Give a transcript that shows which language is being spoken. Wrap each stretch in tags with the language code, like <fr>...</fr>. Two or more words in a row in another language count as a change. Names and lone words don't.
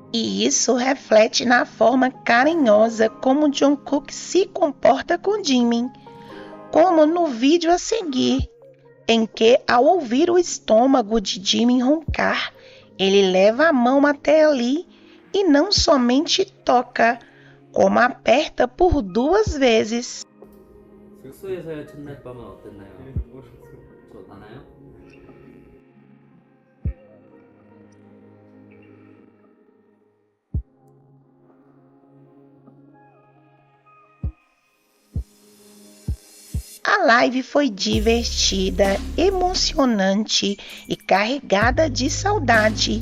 <pt>E isso reflete na forma carinhosa como Jungkook se comporta com Jimin, como no vídeo a seguir, em que, ao ouvir o estômago de Jimin roncar, ele leva a mão até ali e não somente toca, como aperta por 2 vezes.</pt> <ko>숙소에서의 첫날 밤은 어땠나요? 좋았나요?</ko> <pt>A live foi divertida, emocionante e carregada de saudade.</pt>